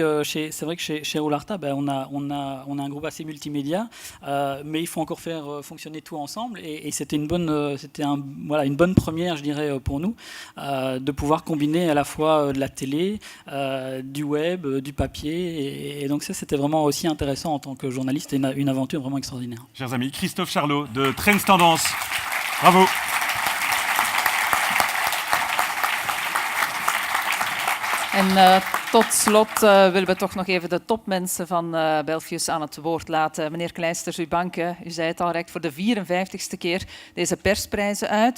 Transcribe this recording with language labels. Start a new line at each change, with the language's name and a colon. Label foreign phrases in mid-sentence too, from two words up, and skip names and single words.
French: C'est vrai que chez Roularta, on a un groupe assez multimédia, mais il faut encore faire fonctionner tout ensemble, et c'était une bonne première, je dirais, pour nous, de pouvoir combiner à la fois de la télé, du web, du papier, et donc ça, c'était vraiment aussi intéressant en tant que journaliste, et une aventure vraiment extraordinaire. Chers amis, Christophe Charlot de Trends Tendance. Bravo.
Dutch: En tot slot willen we toch nog even de topmensen van Belfius aan het woord laten. Meneer Kleisters, uw banken, u zei het al, reikt voor de 54ste keer deze persprijzen uit.